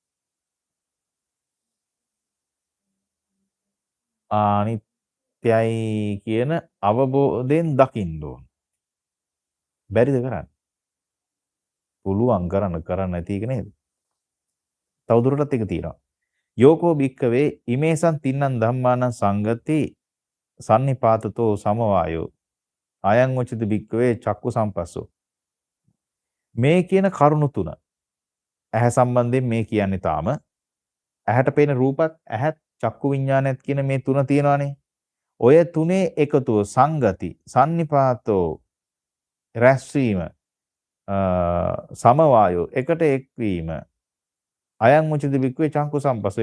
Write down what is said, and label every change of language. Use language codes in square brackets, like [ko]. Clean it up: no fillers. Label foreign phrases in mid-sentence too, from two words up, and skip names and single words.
[si] අනිත්‍යයි කියන අවබෝධයෙන් දකින්න ඕන. බැරිද කරන්න? පුළුවන් කරන්න නැති එක නේද? තවදුරටත් එක තියෙනවා. [pi] යෝකෝ භික්කවේ ඉමේසං තින්නං ධම්මානං සංගති සන්නිපාතතෝ සමවායෝ අයං උචිත භික්කවේ චක්කු සම්පස්සෝ. [si] මේ කියන කරුණු තුන ඇහැ සම්බන්ධයෙන් මේ කියන්නේ තාම ඇහැට පේන රූපත් ඇහත් චක්කු විඥානයත් කියන මේ තුන තියෙනවානේ. ඔය තුනේ එකතුව [pi] සංගති සන්නිපාතෝ රැස්වීම සමවායෝ [si] එකට එක්වීම [pi] අයං උචිත භික්කවේ චක්කු සම්පස්සෝ.